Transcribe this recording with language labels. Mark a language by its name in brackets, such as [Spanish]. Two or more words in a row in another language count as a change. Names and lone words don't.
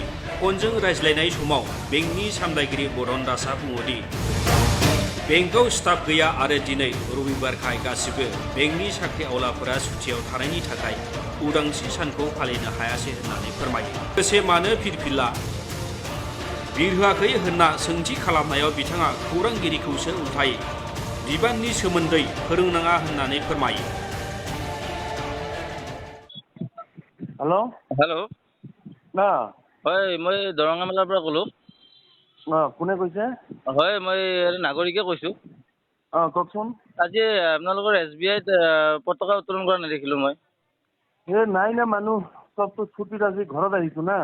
[Bodo] फनजों रायज्लायनाय समाव बेंकनि सामलायगिरि बुधन दासआ बुङोदि बेंकआव स्टाफ गैया आरो दिनै रबिबारखाय गासिबो बेंकनि साख्रि आवलाफोरा सुटियाव थानायनि थाखाय उदांस्रि सानखौ फालिनो हायासै होननानै फोरमायो। लोगोसे मानो फिरफिला बिरहोआखै होनना सोंथि खालामनायाव बिथाङा खौरांगिरिखौसो उल्थायै बिबाननि सोमोन्दै फोरोंनाङा होननानै फोरमायो। [Assamese] हेलो हेलो হয় মই দৰঙা মেলাৰ পৰা ক'লোঁ। কোনে কৈছে? হয় মই নাগৰিকে কৈছোঁ। কওকচোন। আজি আপোনালোকৰ SBIত পতাকা উত্তোলন কৰা নেদেখিলোঁ মই। নাই না মানুহ চবতো ছুটিত আজি ঘৰত আহিছো না।